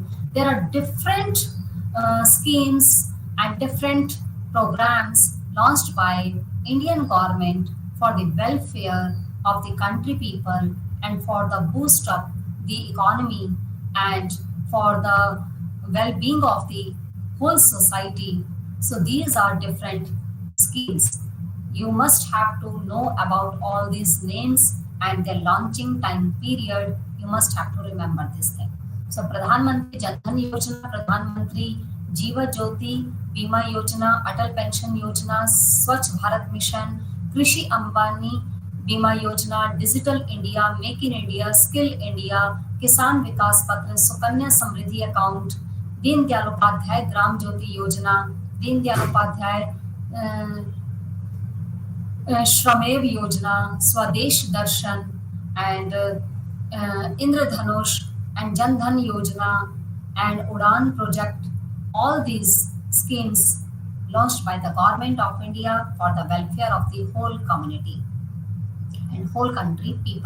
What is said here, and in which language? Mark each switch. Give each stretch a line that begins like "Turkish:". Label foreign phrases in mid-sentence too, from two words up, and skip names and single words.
English: There are different schemes and different programs launched by Indian government for the welfare of the country people and for the boost up the economy and for the well-being of the whole society. So these are different schemes. You must have to know about all these names and their launching time period. You must have to remember this thing. So Pradhan Mantri Jan Dhan Yojana, Pradhan Mantri Jiva Jyoti Bima Yojana, Atal Pension Yojana, Swachh Bharat Mission, Krishi Ambani Bima Yojana, Digital India, Make in India, Skill India, किसान विकास पत्र, सुकन्या समृद्धि अकाउंट, दीनदयाल उपाध्याय ग्राम ज्योति योजना, दीनदयाल उपाध्याय श्रमेव योजना, स्वदेश दर्शन and Indradhanush and Jan Dhan Yojana and Udan project. All these schemes launched by the government of India for the welfare of the whole community and whole country people.